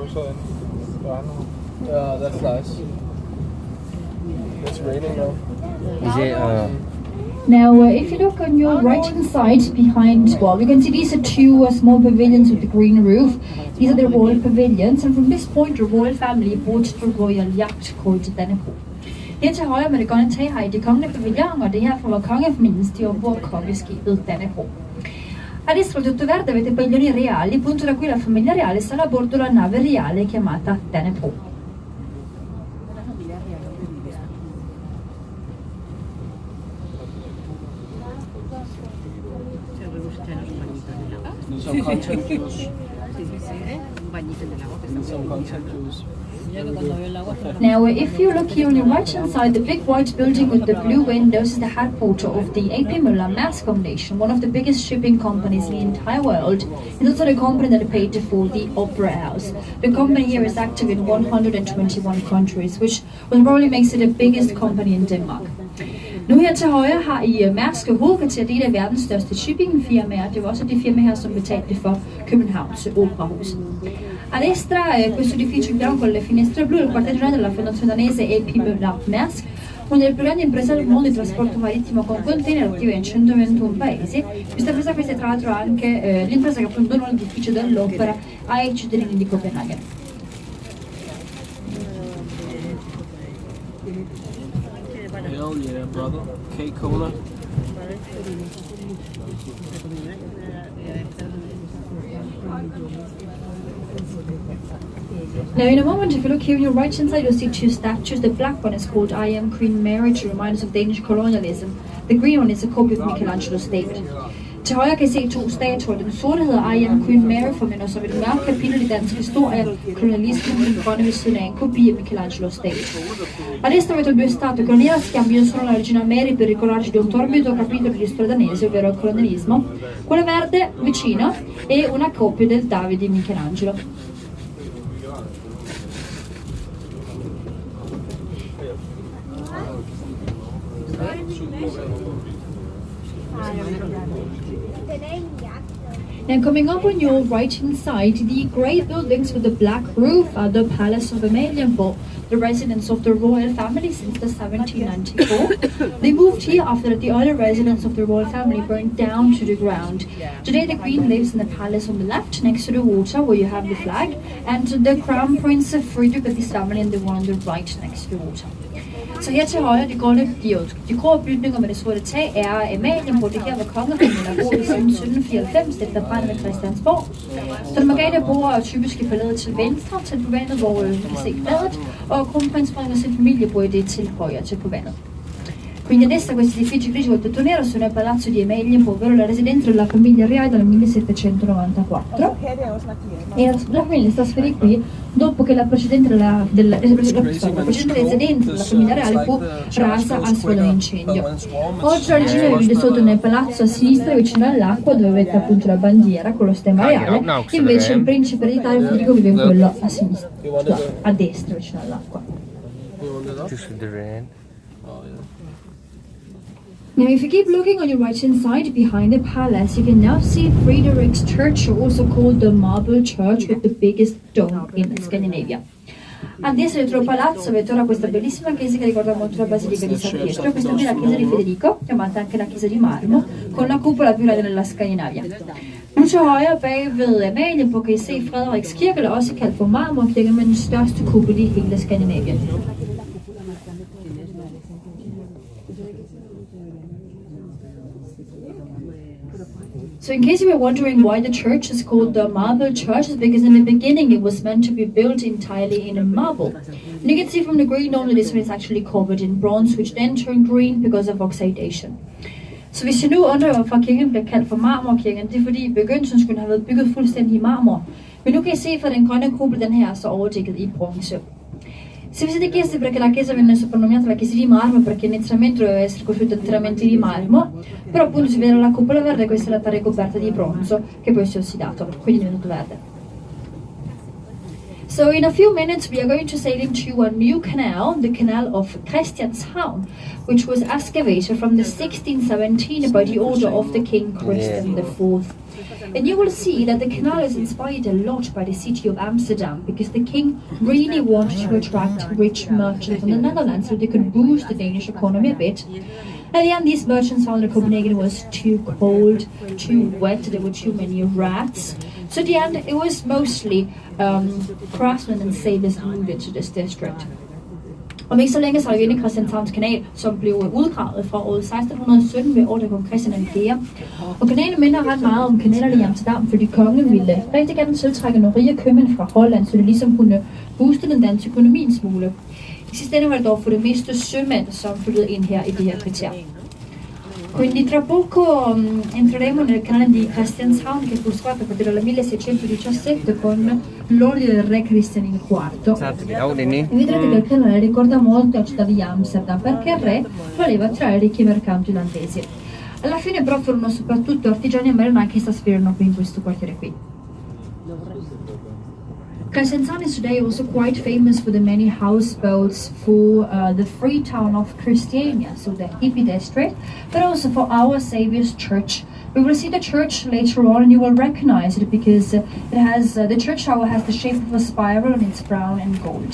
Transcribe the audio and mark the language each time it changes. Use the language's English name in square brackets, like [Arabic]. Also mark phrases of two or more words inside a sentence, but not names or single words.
[English] Yeah, that's nice. It's raining now. Is it? Now, if you look on your right-hand side behind, well, you can see these are 2 small pavilions with the green roof. These are the royal pavilions, and from this point, the royal family bought the royal yacht called Danapo. [Danish] Her til højre med det grønne tag har I de kongelige pavilloner, og det her fra kongefamilien stiger ombord kongeskibet Danapo. [Italian] A destra tutto verde avete i padiglioni reali, punto da cui la famiglia reale sarà a bordo la nave reale chiamata Danapo. [English] Some content juice. Some content juice. Now, if you look here on your right-hand side, the big white building with the blue windows is the headquarters of the A.P. Møller Maersk Foundation, one of the biggest shipping companies in the entire world. It's also the company that paid for the Opera House. The company here is active in 121 countries, which probably makes it the biggest company in Denmark. [Danish] Nu her til højre har I Mærsk hovedkvarter, det er af verdens største shippingfirmaer. Det var også det firma her, som betalte for Københavns Operahus. [Italian] A destra questo edificio in bianco con le finestre blu, il quartier generale della Fondazione danese AP Møller Mærsk, uno dei più grandi imprese del mondo di trasporto marittimo con container attiva in 121 paesi. Questa impresa è tra l'altro anche l'impresa che abbandonò l'edificio dell'opera ai cittadini di Copenaghen. [English] Hell yeah, brother. K-Cola. Now in a moment, if you look here on your right hand side, you'll see two statues. The black one is called I Am Queen Mary to remind us of Danish colonialism. The green one is a copy of Michelangelo's David. [Danish] Til højre kan I se to statuer. Den sorte hedder I Am Queen Mary, for minder os om et mørkt kapitel i dansk historie, kolonialismen, den grønne ved siden af en kopi af Michelangelo's David. [Italian] Adesso avete due statue coloniali che scambiano solo la regina Mary per ricordarci di un torbido capitolo di storia danese, ovvero il colonialismo. Quella verde vicino è una copia del David di Michelangelo. [English] Now coming up on your right hand side, the grey buildings with the black roof are the Palace of Amalienborg, the residence of the royal family since the 1794. They moved here after the other residence of the royal family burned down to the ground. Today the Queen lives in the palace on the left next to the water where you have the flag, and the Crown Prince Frederik with his family and the one on the right next to the water. [Danish] Så her til højre, de grå bygninger med det sorte tag, er Amalienborg. Det her var kongefamilien, der boede siden 1794 efter branden ved Christiansborg. Så den Margrethe bor typisk i palæet til venstre til på vandet, hvor man kan se fladet, og kronprins Frederik og sin familie bor i det til højre til på vandet. [Italian] Quindi adesso questi edifici grigi col tetto nero sono il palazzo di Amalienborg, ovvero la residenza della famiglia reale dal 1794. E la famiglia sta trasferì qui dopo che la precedente residenza della famiglia reale fu rasa al suo incendio. Oggi la regina vive sotto nel palazzo a sinistra vicino all'acqua dove avete appunto la bandiera con lo stemma reale, invece il principe ereditario Federico vive in quello a sinistra, a destra vicino all'acqua. [English] Now if you keep looking on your right hand side behind the palace, you can now see Frederik's Church, also called the Marble Church with the biggest dome in Scandinavia. [Italian] Adesso dietro il palazzo avete ora questa bellissima chiesa che ricorda molto la Basilica di San Pietro. Questa qui è la chiesa di Federico, chiamata anche la chiesa di marmo, con la cupola più grande nella Skandinavia. [Danish] Nu til højre bag ved Amalienborg kan I se Frederiks kirke, eller også kaldt for Marmorkirken, med den største kuppel i hele Skandinavien. [English] So in case you were wondering why the church is called the Marble Church, is because in the beginning it was meant to be built entirely in marble. And you can see from the green dome that this one is actually covered in bronze, which then turned green because of oxidation. [Danish] Så hvis jeg nu undrer, hvorfor kirken bliver kaldt for Marmorkirken, det er fordi i begyndelsen skulle den have været bygget fuldstændig i marmor. Men nu kan I se, for den grønne kuppel, den her er så overdækket i bronze. [Italian] Se vi siete chiesti perché la chiesa venne soprannominata la chiesa di marmo, perché inizialmente doveva essere costruita interamente di marmo, però appunto si vede la cupola verde e questa è la parte ricoperta di bronzo che poi si è ossidato, quindi è diventato verde. [English] So in a few minutes we are going to sail into a new canal, the Canal of Christianshavn, which was excavated from the 1617 by the order of the King Christian IV. And you will see that the canal is inspired a lot by the city of Amsterdam, because the king really wanted to attract rich merchants from the Netherlands so they could boost the Danish economy a bit. At the end, these merchants found that Copenhagen was too cold, too wet, there were too many rats. So at the end, it was mostly craftsmen and sailors moved to this district. [Danish] Om ikke så længe så er vi inde i Christianshavns kanal, som blev udgravet fra år 1617 ved ordre kong Christian IV. Og kanalen minder ret meget om kanalerne i Amsterdam, fordi kongen ville rigtig gerne tiltrække nogle rige købmænd fra Holland, så det ligesom kunne booste den danske økonomi en smule. I sidste ende var det dog for det meste sømænd, som flyttede ind her i det her kvarter. [Italian] Quindi tra poco entreremo nel canale di Christianshavn, che fu scoperto a partire dal 1617 con l'ordine del re Christian IV. E vedrete che il canale ricorda molto la città di Amsterdam, perché il re voleva attrarre ricchi mercanti olandesi. Alla fine però furono soprattutto artigiani e marinai che si trasferirono qui in questo quartiere qui. [English] Kristiansand is today also quite famous for the many houseboats for the free town of Christiania, so the hippie district, but also for Our Saviour's Church. We will see the church later on and you will recognize it because it has the church tower has the shape of a spiral and it's brown and gold.